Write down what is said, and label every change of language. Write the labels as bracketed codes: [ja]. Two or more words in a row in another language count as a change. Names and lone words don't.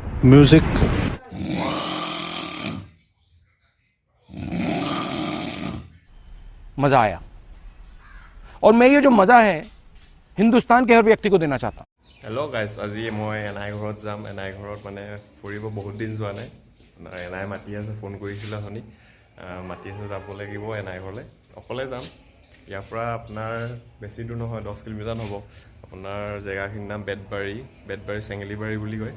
[hi] म्यूजिक मजा आया और मैं ये जो मजा है हिंदुस्तान के हर व्यक्ति को देना चाहता हूँ। [en] Hello guys, [as] আজি মই এনাই ঘৰত যাম। এনাই ঘৰত মানে ফুৰিব বহুত দিন যোৱা নাই। এনাই মাতি আছে, ফোন কৰিছিল শুনি মাতি আছে, যাব লাগিব এনাই ঘৰলৈ। অকলে যাম। ইয়াৰ পৰা আপোনাৰ বেছি দূৰ নহয়, 10 কিলোমিটাৰ হ'ব। আপোনাৰ জেগাখিনিৰ নাম বেতবাৰী চেঙেলিবাৰী বুলি কয়।